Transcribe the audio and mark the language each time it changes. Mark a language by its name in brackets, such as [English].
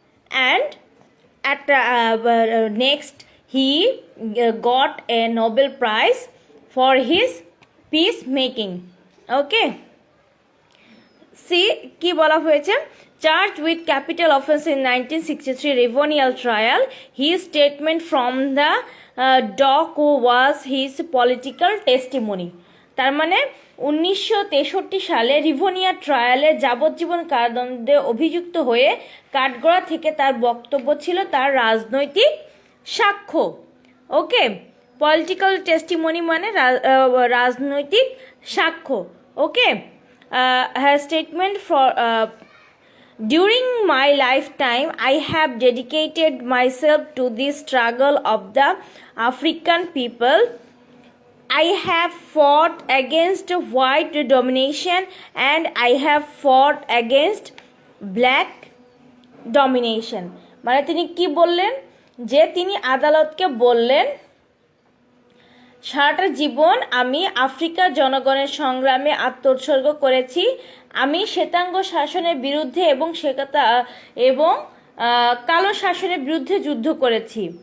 [English] And at next he got a Nobel Prize for his peacemaking. Okay, [Bangla] see ki bola hoyeche, [English] charged with capital offense in 1963 Rivonia trial, his statement from the dock was his political testimony. [Bangla] তার মানে 1963 সালে রিভোনিয়া ট্রায়ালে যাবজ্জীবন কারাদণ্ডে অভিযুক্ত হয়ে কাঠগড়া থেকে তার বক্তব্য ছিল তার রাজনৈতিক সাক্ষ্য। ওকে, পলিটিক্যাল টেস্টিমনি মানে রাজনৈতিক সাক্ষ্য। [English] Okay, her statement for during my lifetime I have dedicated myself to the struggle of the African people. I have fought against white domination and I have fought against black domination. [Bangla] মানে তিনি কি বললেন, যে তিনি আদালতকে বললেন সারাটা জীবন আমি আফ্রিকার জনগণের সংগ্রামে আত্মোৎসর্গ করেছি, আমি শ্বেতাঙ্গ শাসনের বিরুদ্ধে এবং কালো শাসনের বিরুদ্ধে যুদ্ধ করেছি।